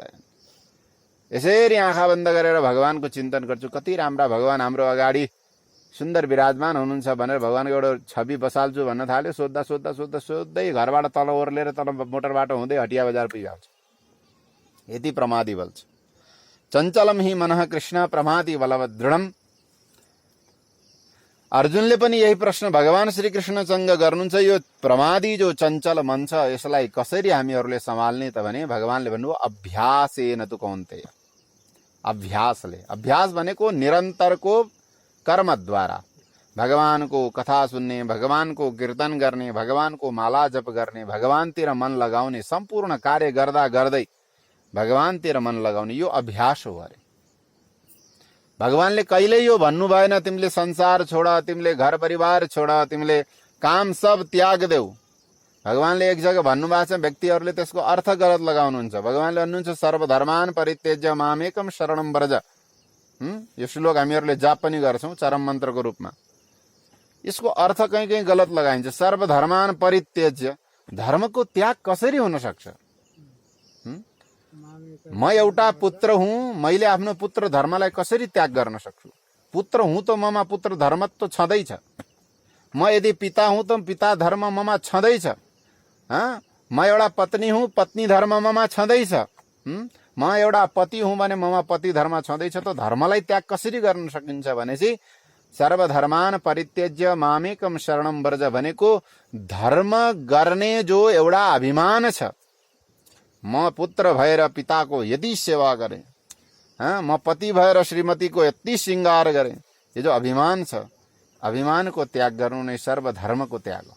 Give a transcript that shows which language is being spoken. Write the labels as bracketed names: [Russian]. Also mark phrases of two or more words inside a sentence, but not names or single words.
[Nepali] यसरी आँखा बन्द गरेर भगवानको चिन्तन गर्छु। कति राम्रा भगवान हाम्रो अगाडि सुन्दर विराजमान हुनुहुन्छ भनेर भगवानको एउटा छवि बसाल्छु भन्न थाल्यो। सोद्धा सोद्धा सोद्धा सोध्दै घरबाट तल ओर्लेर तल मोटर बाटो हुँदै हटिया बजार पुगिहाल्छ। यति प्रमादी बल छ। [Sanskrit] चञ्चलम हि मनः कृष्ण प्रमादी बलवत् दृढम। [Nepali] अर्जुनले पनि यही प्रश्न भगवान श्री कृष्णसँग गर्नुहुन्छ। यो प्रमादी जो चञ्चल मन छ यसलाई कसरी हामीहरूले सम्हाल्ने त भने भगवानले भन्नुभयो [Sanskrit] अभ्यासेन तु कौन्तेय। [Nepali] अभ्यासले, अभ्यास भनेको निरन्तरको कर्मद्वारा भगवानको कथा सुन्ने, भगवानको कीर्तन गर्ने, भगवानको माला जप गर्ने, भगवानतिर मन लगाउने, सम्पूर्ण कार्य गर्दा गर्दै भगवानतिर मन लगाउने, यो अभ्यास हो अरे। भगवानले कहिल्यै यो भन्नु भएन तिमीले संसार छोड, तिमीले घर परिवार छोड, तिमीले काम सब त्याग देऊ। भगवानले एक जग्गा भन्नुभएको छ, व्यक्तिहरूले त्यसको अर्थ गलत लगाउनुहुन्छ। भगवानले भन्नुहुन्छ [Sanskrit] सर्वधर्मान परित्यज्य मामेकम शरणम व्रज। [Nepali] यो श्लोक हामीहरूले जाप पनि गर्छौं चरम मन्त्रको रूपमा। यसको अर्थ कहीँ कहीँ गलत लगाइन्छ। [Sanskrit] सर्वधर्मान परित्यज्य, [Nepali] धर्मको त्याग कसरी हुन सक्छ? म एउटा पुत्र हुँ, मैले आफ्नो पुत्र धर्मलाई कसरी त्याग गर्न सक्छु? पुत्र हुँ त ममा पुत्र धर्म त छँदैछ। म यदि पिता हुँ त पिता धर्म ममा छँदैछ। म एउटा पत्नी हुँ, पत्नी धर्म ममा छँदैछ। म एउटा पति हुँ भने ममा पति धर्म छँदैछ। त धर्मलाई त्याग कसरी गर्न सकिन्छ भनेपछि [Sanskrit] सर्वधर्मान परित्यज्य मामेकम शरणम व्रज [Nepali] भनेको धर्म गर्ने जो एउटा अभिमान छ, म पुत्र भएर पिताको यति सेवा गरेँ, म पति भएर श्रीमतीको यति श्रृङ्गार गरेँ। यो जो अभिमान छ, अभिमानको त्याग गर्नु नै सर्वधर्मको त्याग हो।